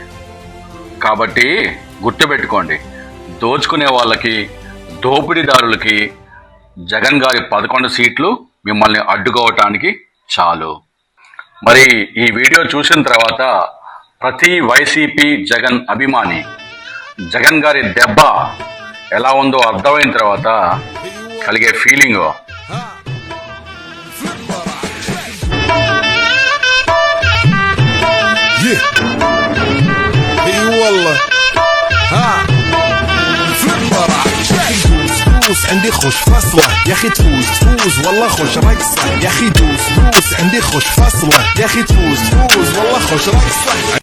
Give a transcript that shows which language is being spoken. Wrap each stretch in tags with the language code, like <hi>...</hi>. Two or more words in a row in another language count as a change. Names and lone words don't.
<te>కాబట్టి గుర్తుపెట్టుకోండి, దోచుకునే వాళ్ళకి, దోపిడీదారులకి జగన్ గారి 11 సీట్లు మిమ్మల్ని అడ్డుకోవటానికి చాలు. మరి ఈ వీడియో చూసిన తర్వాత ప్రతి వైసీపీ జగన్ అభిమాని జగన్ గారి దెబ్బ ఎలా ఉందో అర్థమైన తర్వాత కలిగే ఫీలింగ్</te> <ar>عندي خوش فصلة يا اخي تفوز والله خوش رقصة يا اخي دوس عندي خوش فصلة يا اخي تفوز والله خوش رقصة.</ar>